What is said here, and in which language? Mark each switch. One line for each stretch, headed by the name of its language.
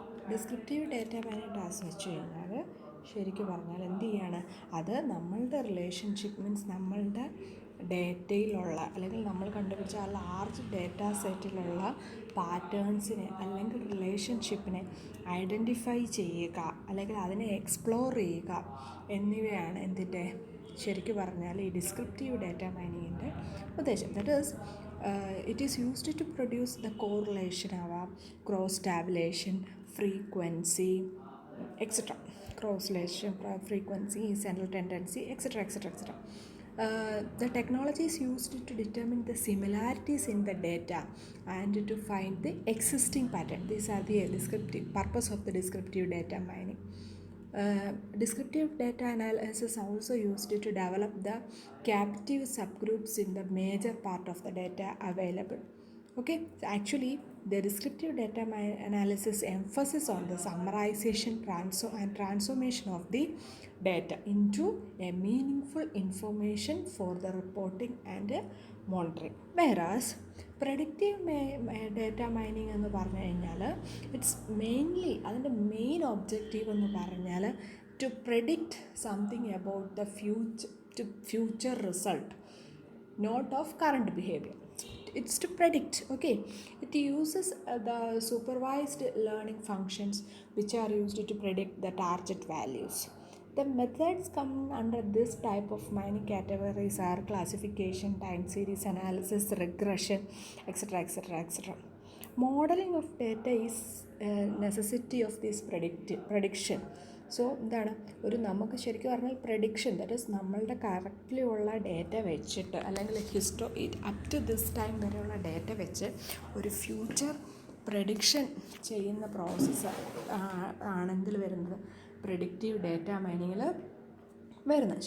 Malayalam: Descriptive data mining task വെച്ച് കഴിഞ്ഞാൽ ശരിക്കും പറഞ്ഞാൽ എന്ത് ചെയ്യാണ്, അത് നമ്മളുടെ റിലേഷൻഷിപ്പ് മീൻസ് നമ്മളുടെ ഡേറ്റയിലുള്ള അല്ലെങ്കിൽ നമ്മൾ കണ്ടുപിടിച്ച ആ ലാർജ് ഡേറ്റാ സെറ്റിലുള്ള പാറ്റേൺസിനെ അല്ലെങ്കിൽ റിലേഷൻഷിപ്പിനെ ഐഡൻറ്റിഫൈ ചെയ്യുക അല്ലെങ്കിൽ അതിനെ എക്സ്പ്ലോർ ചെയ്യുക എന്നിവയാണ് എന്തിൻ്റെ ശരിക്കും പറഞ്ഞാൽ ഈ ഡിസ്ക്രിപ്റ്റീവ് ഡാറ്റ മൈനിങ്ങിൻ്റെ ഉദ്ദേശം.
English: That is it is used to produce the correlation ആവാം, cross tabulation, frequency etcetera, correlation, frequency, central tendency, etc. The technology is used to determine the similarities in the data and to find the existing pattern. These are the purpose of the descriptive data mining. Descriptive data analysis also used to develop the captive subgroups in the major part of the data available. Okay, so actually the descriptive data analysis emphasis on the summarization and transformation of the data into a meaningful information for the reporting and monitoring. Whereas predictive data mining
Malayalam: എന്ന് പറഞ്ഞു കഴിഞ്ഞാൽ
English: it's mainly അതിൻ്റെ main objective
Malayalam: എന്ന് പറഞ്ഞാൽ
English: To predict something about the future result, not of current behavior. It's to predict. Okay, it uses the supervised learning functions which are used to predict the target values. The methods come under this type of mining categories are classification, time series analysis, regression, etc. Modeling of data is a necessity of this prediction.
Malayalam: So എന്താണ് നമുക്ക് ശരിക്കും പറഞ്ഞാൽ prediction, that is നമ്മളുടെ correctly ഉള്ള data വെച്ചിട്ട് അല്ലെങ്കിൽ up to this time വരെയുള്ള data വെച്ച് ഒരു ഫ്യൂച്ചർ പ്രഡിക്ഷൻ ചെയ്യുന്ന പ്രോസസ്സ് ആണെങ്കിൽ വരുന്നത് പ്രഡിക്റ്റീവ് ഡാറ്റ മൈനിങ്ങിൽ വരുന്നത്.